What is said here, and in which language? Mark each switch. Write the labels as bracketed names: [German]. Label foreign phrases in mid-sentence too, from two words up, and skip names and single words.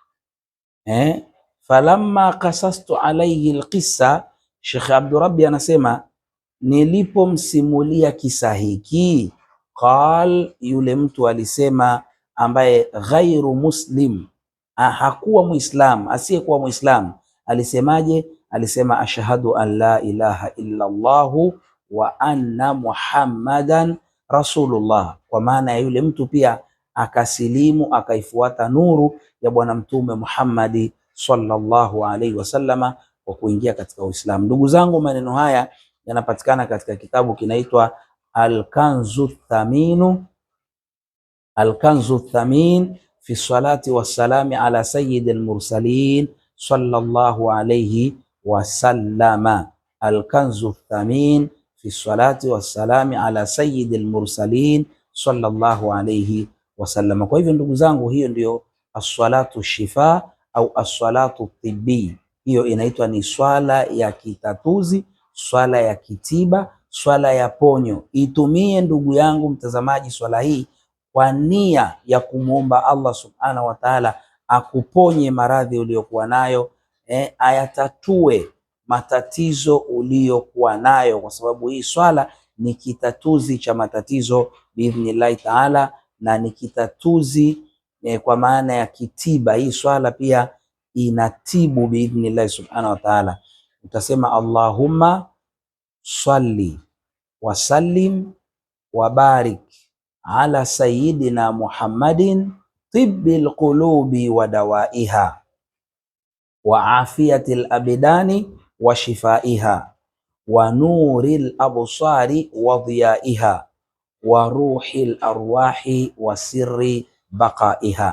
[Arabic] فلما قصصت عليه القصة, [Swahili] Sheikh Abdurabbi anasema nilipomsimulia kisa hiki, qal, yule mtu alisema, ambaye [Arabic] غير مسلم, [Swahili] hakuwa Muislam, asiyekuwa Muislam, alisemaje? [Arabic] Alisema أشهد أن لا إله إلا الله وأن محمدا رسول الله. [Swahili] Kwa maana ya yule mtu pia akasilimu, akaifuata nuru ya Bwana Mtume Muhammadi [Arabic] صلى الله عليه وسلم [Swahili] kwa kuingia katika Uislamu. Ndugu zangu, maneno haya yanapatikana katika kitabu kinaitwa Al-Kanzu Thamin fi salati wassalami ala sayyidil mursalin [Arabic] صلى الله عليه وسلم. [Swahili] Al-Kanzu Thamin fi salati wassalami ala sayyidil mursalin [Arabic] صلى الله عليه وسلم. [Swahili] Kwa hivyo ndugu zangu, hiyo ndio [Arabic] الصلاة شفاء أو الصلاة طب. [Swahili] Hiyo inaitwa ni swala ya kitatuzi, swala ya kitiba, swala ya ponyo. Itumie ndugu yangu mtazamaji swala hii kwa nia ya kumuomba Allah [Arabic] سبحانه وتعالى [Swahili] akuponye maradhi uliyokuwa nayo, ayatatue matatizo uliyokuwa nayo, kwa sababu hii swala ni kitatuzi cha matatizo [Arabic] بإذن الله تعالى, [Swahili] na ni kitatuzi kwa maana ya kitiba. Hii swala pia inatibu [Arabic] بإذن الله سبحانه وتعالى. Utasema اللهم صل وسلم وبارك على سيدنا محمد طب القلوب ودوائها وعافية الأبدان وشفائها ونور الأبصار وضيائها وروح الأرواح وسر بقائها.